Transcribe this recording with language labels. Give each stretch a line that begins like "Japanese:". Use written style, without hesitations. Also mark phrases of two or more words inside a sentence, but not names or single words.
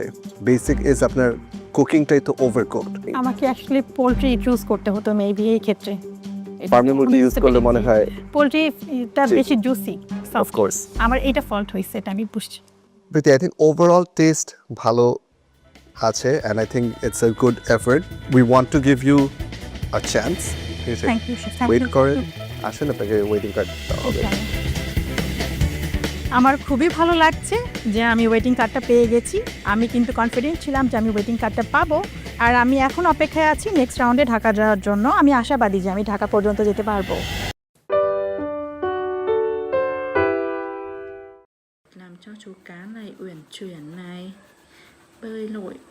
English: basic is
Bangla: আপনার কুকিংটাই তো ওভারকুকড। আমাকে অ্যাকচুয়ালি
English: poultry choose
Bangla: করতে হতো মেবি এই ক্ষেত্রে। ফার্মি মুরগি ইউজ করলে মনে হয় পোলট্রিটা জি। বেশি জুসি।
English: of course.
Bangla: আমার এটা ফল্ট হয়েছে, এটা আমি বুঝছি।
English: প্রীতি, I think overall taste
Bangla: ভালো আছে
English: and I think it's a good effort. we want to give you a chance.
Bangla: ঠিক আছে,
English: thank you.
Bangla: ওয়েট করেন, আসেন, আপনাকে
English: waiting card
Bangla: দেওয়া হবে। আমার খুবই ভালো লাগছে যে আমি
English: waiting card
Bangla: পেয়ে গেছি। আমি কিন্তু কনফিডেন্ট ছিলাম যে আমি
English: waiting card
Bangla: পাবো, আর আমি এখন অপেক্ষায় আছি
English: next round
Bangla: ঢাকা যাওয়ার জন্য। আমি আশাবাদী যে আমি ঢাকা পর্যন্ত যেতে পারবো।
Vietnamese: Làm cho chú cá này uyển chuyển này, bơi lội.